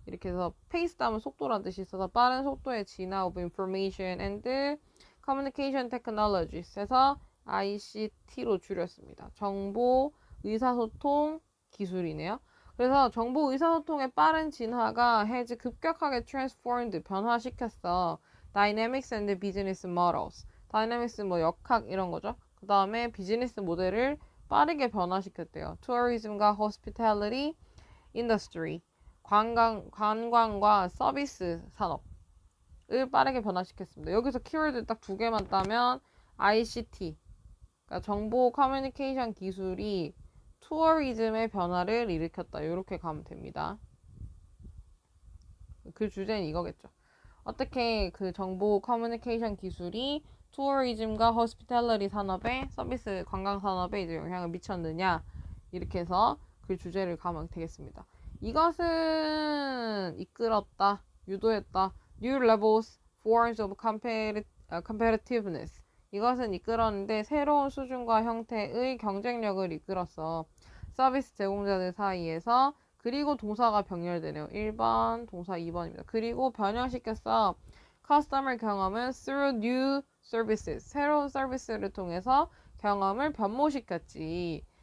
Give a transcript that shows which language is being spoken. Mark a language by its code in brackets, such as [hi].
[ko] 이렇게 해서 paced 하면 속도라는 뜻이 있어서 빠른 속도의 진화 [en] of information and communication technologies [ko] 해서 ICT로 줄였습니다. 정보 의사소통 기술이네요. 그래서 정보 의사소통의 빠른 진화가 has 급격하게 transformed 변화시켰어. [en] Dynamics and business models. [ko] Dynamics 뭐 역학 이런 거죠. 그 다음에 비즈니스 모델을 빠르게 변화시켰대요. [en] Tourism과 hospitality industry. [ko] 관광과 서비스 산업을 빠르게 변화시켰습니다. 여기서 키워드 딱 두 개만 따면 ICT. 그러니까 정보 커뮤니케이션 기술이 투어리즘의 변화를 일으켰다. 이렇게 가면 됩니다. 그 주제는 이거겠죠. 어떻게 그 정보 커뮤니케이션 기술이 투어리즘과 호스피탈리티 산업에 서비스 관광 산업에 이제 영향을 미쳤느냐 이렇게 해서 그 주제를 가면 되겠습니다. 이것은 이끌었다, 유도했다. [en] New levels, forms of competitiveness. [ko] 이것은 이끌었는데 새로운 수준과 형태의 경쟁력을 이끌었어. 서비스 제공자들 사이에서. 그리고 동사가 병렬되네요. 1번, 동사 2번입니다. 그리고 변형시켰어. 커스터머 경험은 [en] through new services. [ko] 새로운 서비스를 통해서 경험을 변모시켰지.